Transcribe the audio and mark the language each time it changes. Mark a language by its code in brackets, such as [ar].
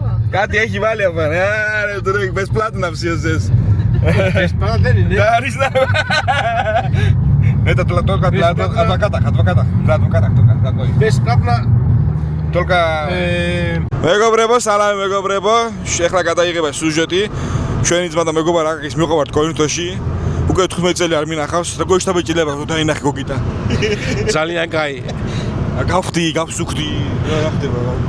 [el] Κάτι έχει βάλει από ρε [ru] друг, бесплатно все здесь. Бесплатно не? Да, не знаю. Это только для адвокатов такой. Бесплатно. Только [ka] მეგობრებო, სალამი მეგობრებო. ეხლა გადაიღება სუჟეტი. ჩვენი ძმა და მეგობარ აკაკის მივყავართ კორინთოში. უკვე 15 წელი არ მინახავს. როგორ შთაბეჭდილება თუ დაინახე გოგიტა. ძალიან კაი. გავხდი, გავსუქდი, რა ხდება?